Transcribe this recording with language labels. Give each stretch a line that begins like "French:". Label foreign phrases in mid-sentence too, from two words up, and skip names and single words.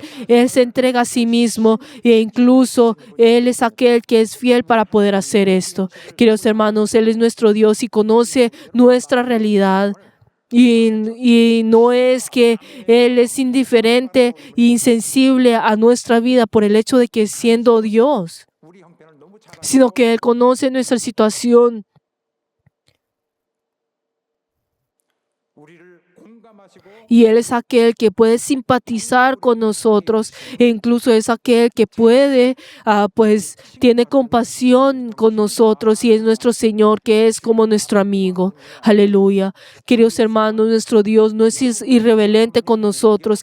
Spanish: Él se entrega a sí mismo e incluso Él es aquel que es fiel para poder hacer esto. Queridos hermanos, Él es nuestro Dios y conoce nuestra realidad. Y no es que Él es indiferente e insensible a nuestra vida por el hecho de que siendo Dios,
Korean: 우리 형편을 너무 잘
Spanish: sino que Él conoce nuestra situación
Korean: 우리를 공감하시고
Spanish: Y Él es aquel que puede simpatizar con nosotros e incluso es aquel que puede, pues, tiene compasión con nosotros y es nuestro Señor que es como nuestro amigo. Aleluya. Queridos hermanos, nuestro Dios no es irreverente con nosotros.